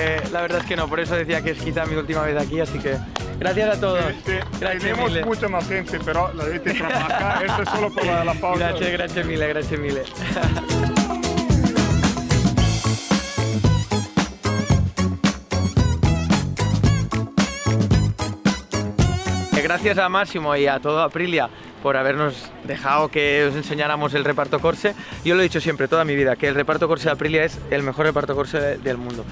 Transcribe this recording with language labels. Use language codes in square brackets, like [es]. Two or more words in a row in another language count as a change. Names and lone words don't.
[es] es que no, por eso decía que es quizá mi última vez aquí, así que gracias a todos. Gracias Tenemos mille. mucha más gente, pero la vete trabaja. Esto es solo para la pausa. [it] Grazie mille. [es] Gracias a Massimo y a todo Aprilia por habernos dejado que os enseñáramos el reparto Corse. Yo lo he dicho siempre, toda mi vida, que el reparto Corse de Aprilia es el mejor reparto Corse del mundo.